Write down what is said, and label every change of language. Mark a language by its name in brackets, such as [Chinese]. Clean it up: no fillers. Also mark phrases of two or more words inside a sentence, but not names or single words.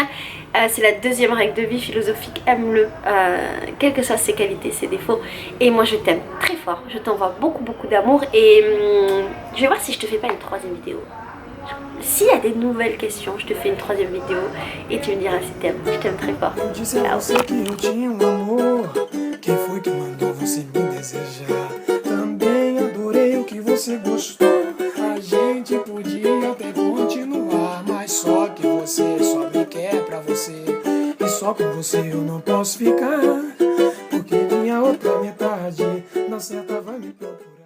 [French] C'est la deuxième règle de vie philosophique, aime-le, quelles que soient ses qualités, ses défauts. Et moi je t'aime très fort, je t'envoie beaucoup d'amour et je vais voir si je te fais pas une troisième vidéo. S'il y a des nouvelles questions, je te fais une troisième vidéo et tu me diras si t'aimes. Je t'aime très fort. [Portuguese] A gente podia até continuar, mas só que você só me quer pra você. E só com você você eu não posso ficar, porque minha outra metade na certa vai me procurar.